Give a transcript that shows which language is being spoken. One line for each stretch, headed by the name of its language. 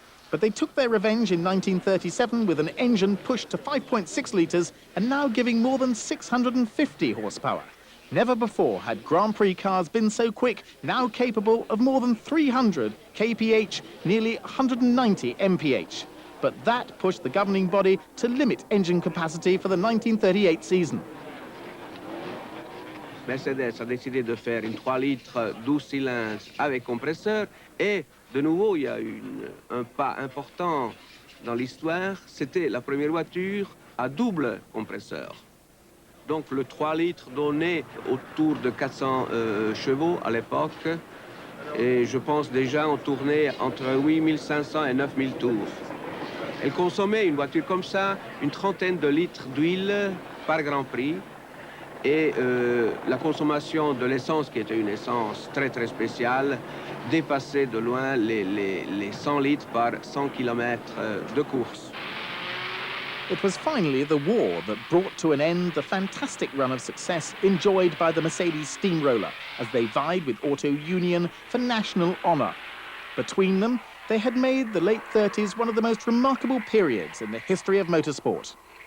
English: But they took their revenge in 1937 with an engine pushed to 5.6 litres and now giving more than 650 horsepower. Never before had Grand Prix cars been so quick, now capable of more than 300 kph, nearly 190 mph. But that pushed the governing body to limit engine capacity for the 1938 season.
French: Mercedes a décidé de faire une 3 litres 12 cylindres avec compresseur et de nouveau il y a eu un pas important dans l'histoire, c'était la première voiture à double compresseur. Donc le 3 litres donnait autour de 400 chevaux à l'époque et je pense déjà on tournait entre 8500 et 9000 tours. Elle consommait, une voiture comme ça, une trentaine de litres d'huile par Grand Prix. Et la consommation de l'essence, qui était une essence très très spéciale, dépassait de loin les 100 litres par 100 km de course.
English: It was finally the war that brought to an end the fantastic run of success enjoyed by the Mercedes steamroller as they vied with Auto Union for national honour. Between them, they had made the late 30s one of the most remarkable periods in the history of motorsport.